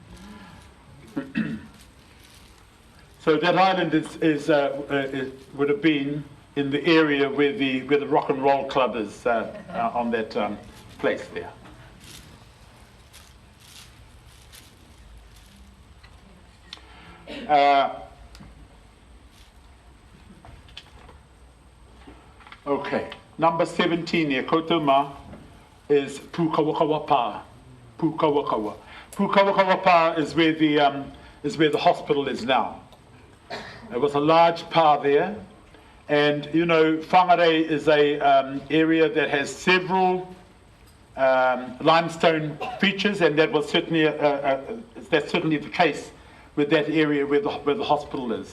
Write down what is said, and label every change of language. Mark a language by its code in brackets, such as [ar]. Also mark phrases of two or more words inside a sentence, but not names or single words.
[en] So that island would have been in the area where the rock and roll club is on that place there. Okay, number 17 here, [mi] koutou mā, [en] is Pukawakawa Pa. Pukawakawa. Pukawakawa Pa is where the hospital is now. There was a large pa there, and you know, Whangārei is a area that has several limestone features, and that was certainly that's certainly the case with that area where the hospital is.